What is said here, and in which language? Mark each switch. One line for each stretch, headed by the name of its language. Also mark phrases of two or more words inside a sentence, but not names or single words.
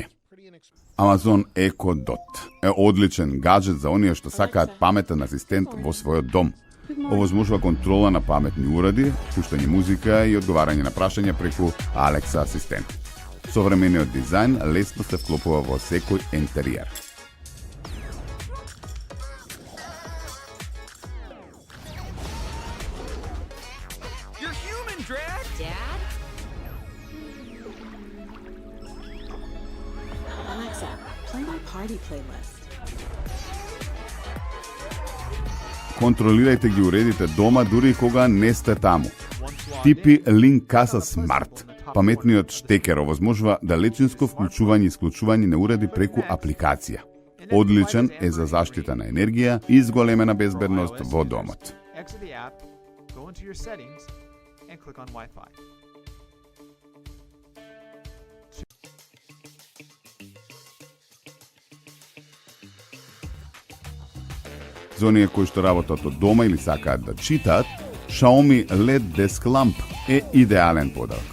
Macedonian: Amazon Echo Dot е одличен гаджет за оние што сакаат паметен асистент во својот дом. Овозможува контрола на паметни уреди, пуштање музика и одговарање на прашања преку Alexa асистент. Современиот дизајн лесно се вклопува во секој интериер.
English: Dad? Alexa, play my party playlist.
Macedonian: Контролирајте ги уредите дома дури кога не сте таму. TP Link Casa Smart. Паметниот штекер овозможува далечинско вклучување и исклучување на уреди преку апликација. Одличен е за заштита на енергија и зголемена безбедност во домот.
English: Exit the app, go into your settings, and click on Wi-Fi.
Macedonian: За оние кои што работат од дома или сакаат да читаат, Xiaomi LED Desk Lamp е идеален подарок.